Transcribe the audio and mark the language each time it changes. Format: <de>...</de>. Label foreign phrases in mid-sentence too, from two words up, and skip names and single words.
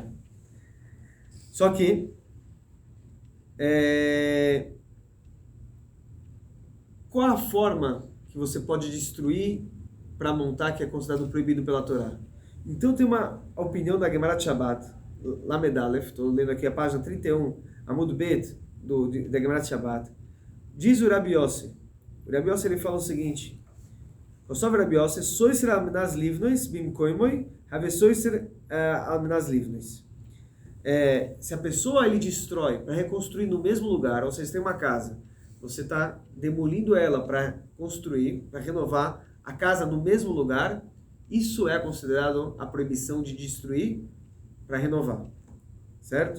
<pt>Só que qual a forma que você pode destruir para montar que é considerado proibido pela Torá? Então tem uma opinião da Gemara Shabbat,</pt> <he>למד אלף,</he> <pt>estou lendo aqui a página 31,</pt> <he>עמוד ב,</he> <pt>da Gemara Shabbat. Diz o Rabi Yossi. O Rabi Yossi ele fala o seguinte:</pt> <he>כתב רבי יוסי, סותר על מנת לבנות במקומו, הוי סותר על מנת לבנות.</he> <pt>Se a pessoa ele destrói para reconstruir no mesmo lugar, ou seja, tem uma casa, você está demolindo ela para construir, para renovar a casa no mesmo lugar, isso é considerado a proibição de destruir para renovar, certo?</pt>